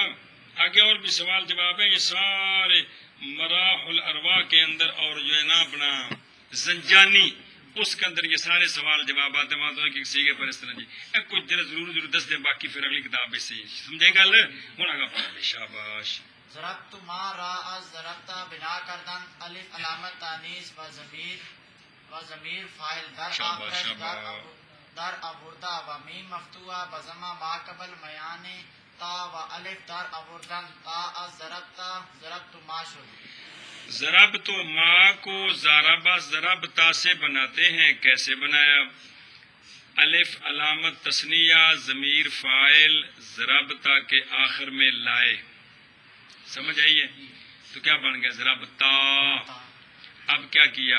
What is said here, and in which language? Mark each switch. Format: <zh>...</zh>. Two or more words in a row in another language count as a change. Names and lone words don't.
<ur>آگے اور بھی سوال جواب ہے. یہ سارے مراح الارواح کے اندر اور جو ہے نا اپنا زنجانی اس کے اندر یہ سارے سوال جوابات ہیں. وہاں تو ایک سیگے پر اس طرح جی کچھ ضرور دس دیں، باقی پھر اگلی کتاب سے سمجھے</ur> <pa>گل ہوں آگا پڑھ.</pa> <ur>شاباش.</ur> <fa>ضربت ما را ضربت بنا کردن الف علامت تانیث و ضمیر فاعل در آخرش در آورده و میم مفتوحه و ضمہ ما قبل میان تا و الف در آوردن تا از ضربت ما شد.</fa> <ur>ضربت ما کو ضربتا سے بناتے ہیں. کیسے بنایا؟ الف علامت تثنیہ ضمیر فاعل ضربتا کے آخر میں لائے. سمجھ آئیے؟ تو کیا بن گیا؟ ضربتا. اب کیا کیا؟</ur>